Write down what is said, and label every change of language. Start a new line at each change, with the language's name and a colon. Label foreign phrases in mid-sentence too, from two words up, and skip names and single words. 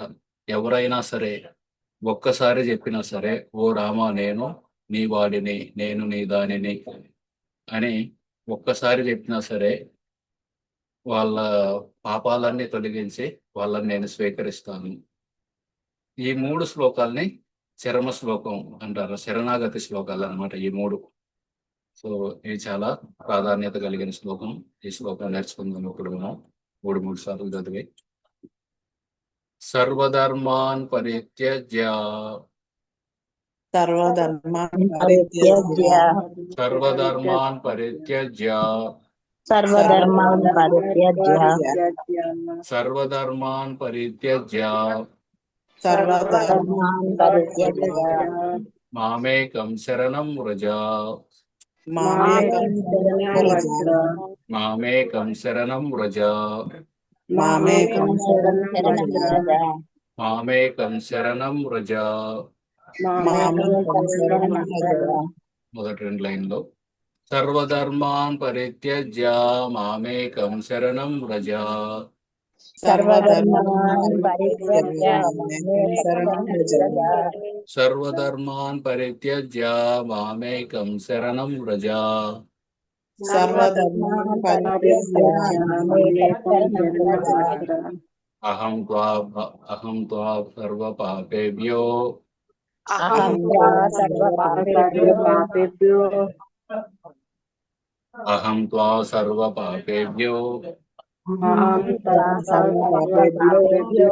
Telugu: ఎవరైనా సరే ఒక్కసారి చెప్పినా సరే, ఓ రామ నేను నీ వాడిని, నేను నీ దానిని అని ఒక్కసారి చెప్పినా సరే వాళ్ళ పాపాలన్నీ తొలగించి వాళ్ళని నేను స్వీకరిస్తాను. ఈ 3 శ్లోకాల్ని చరమ శ్లోకం అంటారు. శరణాగతి శ్లోకాలు అన్నమాట ఈ 3. సో ఇది చాలా ప్రాధాన్యత కలిగిన శ్లోకం. ఈ శ్లోకం నేర్చుకుందాం ఇప్పుడు మనం 3 సార్లు చదివి.
Sanskrit: సర్వధర్మాన్ పరిత్యజ్య సర్వధర్మాన్ పరిత్యజ్య సర్వధర్మాన్ పరిత్యజ్య సర్వధర్మాన్ పరిత్యజ్య సర్వధర్మాన్ పరిత్యజ్య సర్వధర్మాన్ పరిత్యజ్య మామేకం శరణం వ్రజ మామేకం శరణం వ్రజ మామేకం శరణం వ్రజ మామేకం శరణం వ్రజ మామేకం శరణం వ్రజ. మామేకం శరణం వ్రజ.
Telugu: మొదటి 2 లైన్లో
Sanskrit: సర్వధర్మాన్ పరిత్యజ్య మామేకం శరణం వ్రజ. సర్వధర్మాన్ పరిత్యజ్య మామేకం శరణం వ్రజ. సర్వధర్మాన్ పరిత్యజ్య మామేకం శరణం వ్రజ. సర్వధర్మాన్ పరిత్యజ్య మామేకం శరణం వ్రజ. అహం త్వా సర్వపాపేభ్యో అహం త్వా సర్వపాపేభ్యో అహం త్వా సర్వపాపేభ్యో సర్వపాపేభ్యో